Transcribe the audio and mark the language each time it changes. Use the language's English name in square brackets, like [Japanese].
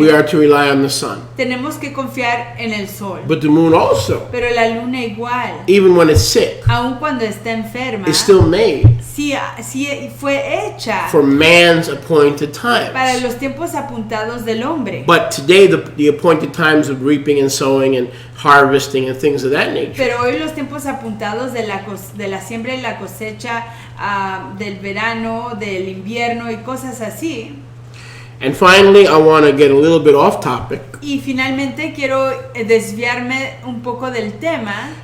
[English] we are to rely on the sun. [Spanish] tenemos que confiar en el sol. [English] But the moon also, [Spanish] Pero la luna igual, [English] even when it's sick, [Spanish] aun cuando está enferma, [English] is still made [Spanish] sí fue hecha [English] for man's appointed [Spanish] para [English] times. [Spanish] los tiempos apuntados del hombre. [English] But today, the appointed times of reaping and sowing and harvesting and things of that nature, [Spanish] Pero hoy los tiempos apuntados de la siembra y la cosecha, del verano, del invierno y cosas así. [English] and finally, I want to get a little bit off topic [Spanish] Y finalmente quiero desviarme un poco del tema